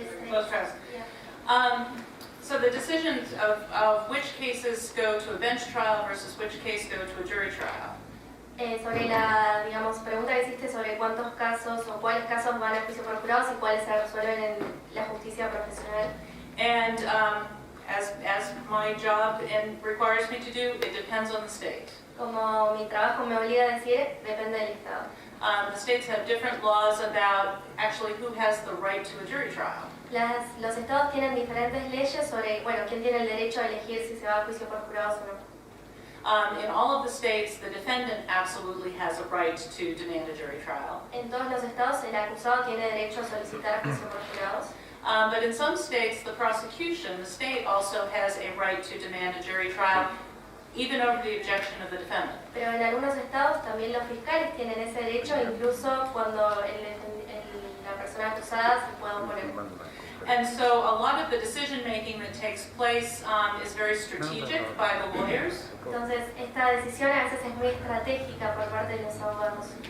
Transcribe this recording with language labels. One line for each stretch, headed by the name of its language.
English: Most trials. So the decision decisions of which cases go to a bench trial versus which case go to a jury trial.
Spanish: Sobre la, digamos, pregunta que hiciste sobre cuántos casos o cuáles casos van a juicio por jurados y cuáles se resuelven en la justicia profesional.
English: And as my job requires me to do, it depends on the state.
Spanish: Como mi trabajo me obliga a decir, depende del estado.
English: The states have different laws about actually who has the right to a jury trial.
Spanish: Los estados tienen diferentes leyes sobre, bueno, quién tiene el derecho a elegir si se va a juicio por jurados o no.
English: In all of the states, the defendant absolutely has a right to demand a jury trial.
Spanish: En todos los estados, el acusado tiene derecho a solicitar juicio por jurados.
English: But in some states, the prosecution, the state also has a right to demand a jury trial, even over the objection of the defendant.
Spanish: Pero en algunos estados también los fiscales tienen ese derecho, incluso cuando la persona acusada se puede oponer.
English: And so a lot of the decision making that takes place is very strategic by the lawyers.
Spanish: Entonces, esta decisión a veces es muy estratégica por parte de los abogados.